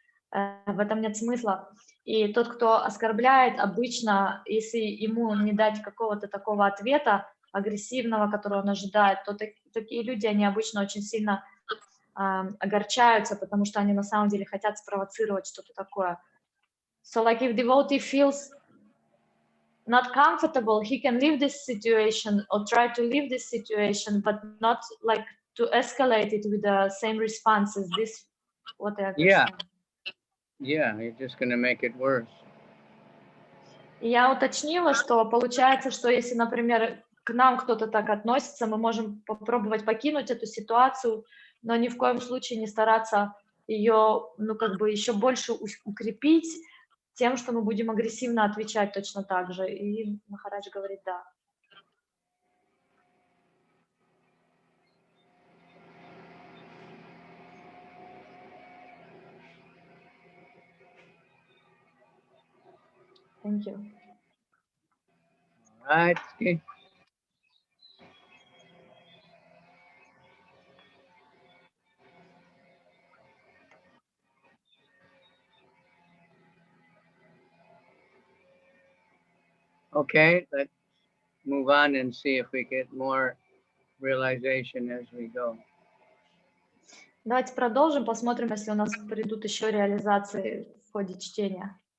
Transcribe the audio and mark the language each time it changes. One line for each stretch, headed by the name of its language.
Russian: В этом нет смысла. И тот, кто оскорбляет, обычно, если ему не дать какого-то такого ответа агрессивного, которого он ожидает, то такие люди, они обычно очень сильно огорчаются, потому что они на самом деле хотят спровоцировать что-то такое.
English: So like if devotee feels not comfortable, he can leave this situation or try to leave this situation, but not like to escalate it with the same responses. This what I understand. Yeah, you're just going to make it worse.
Russian: Я уточнила, что получается, что если, например, к нам кто-то так относится, мы можем попробовать покинуть эту ситуацию, но ни в коем случае не стараться ее, еще больше укрепить тем, что мы будем агрессивно отвечать точно так же. И Махарадж говорит, да.
English: Thank you. All right. Okay. Okay, let's move on and see if we get more realization as we go.
Russian: Давайте продолжим, посмотрим, если у нас придут еще реализации в ходе чтения.